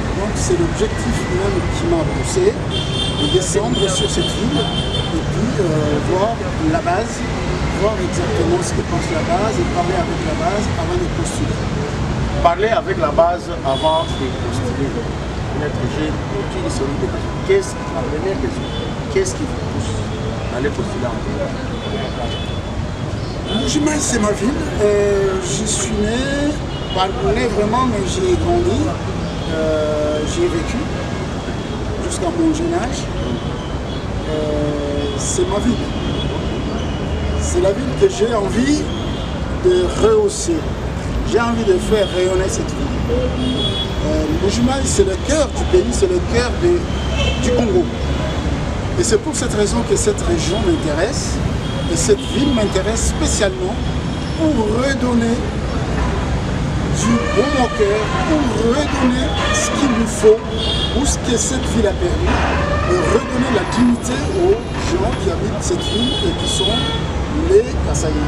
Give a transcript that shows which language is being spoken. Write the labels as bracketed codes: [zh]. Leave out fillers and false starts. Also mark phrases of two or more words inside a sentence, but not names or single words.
[fr] Donc c'est l'objectif même qui m'a poussé de descendre sur cette ville et puis voir la base, voir exactement ce que pense la base et parler avec la base avant de postuler. Parler avec la base avant de postuler. J'ai toute une série de questions. La première question, qu'est-ce qui vous pousse à aller postuler en ville? Mbuji-Mayi, c'est ma ville. J'y suis né, pas né vraiment, mais j'y ai grandi. J'y ai vécu jusqu'à mon jeune âge. C'est ma ville. C'est la ville que j'ai envie de rehausser. J'ai envie de faire rayonner cette ville. Mbuji-Mayi, c'est le cœur du pays, c'est le cœur du Congo. Et c'est pour cette raison que cette région m'intéresse. Et cette ville m'intéresse spécialement pour redonner du bon au cœur, pour redonner ce qu'il lui faut, ou ce que cette ville a perdu, et redonner la dignité aux gens qui habitent cette ville et qui sont les Kassaïens.